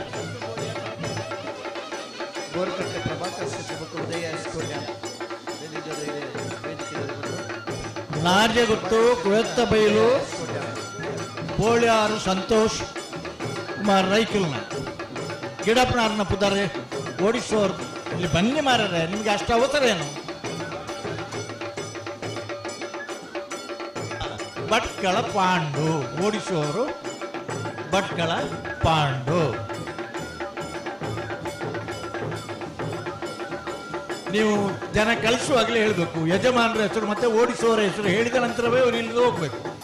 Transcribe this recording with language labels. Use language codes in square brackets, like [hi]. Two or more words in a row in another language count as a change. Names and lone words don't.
[kn] ಗೋರ್ಕಟ್ಟೆ ಪ್ರಭಾಕರ್ ಶೆಟ್ಟಿ ಮತ್ತು ಉದಯ ಎಸ್ಕೋಟ್ಯ ನಾರ್ಯಗುತ್ತು ಕುವೆತ್ತ ಬೈಲು ಬೋಳ್ಯಾರು ಸಂತೋಷ್ ಕುಮಾರ್ ರೈಕಿಲ್ನ [tcy] ಗಿಡಪ್ಪನಾರ್ನ ಪುದರೆ [kn] ಓಡಿಸೋರು ಇಲ್ಲಿ ಬನ್ನಿ ಮಾರರೆ, ನಿಮ್ಗೆ ಅಷ್ಟು ಅವಸರ ಏನು? ಭಟ್ಕಳ ಪಾಂಡು ಓಡಿಸೋರು, ಭಟ್ಕಳ ಪಾಂಡು. ನೀವು ಜನ ಕಳಿಸುವಾಗಲೇ ಹೇಳಬೇಕು ಯಜಮಾನರ ಹೆಸರು ಮತ್ತೆ ಓಡಿಸುವವರ ಹೆಸರು ಹೇಳಿದ ನಂತರವೇ ಅವ್ರು ಇಲ್ಲಿಂದ ಹೋಗ್ಬೇಕು.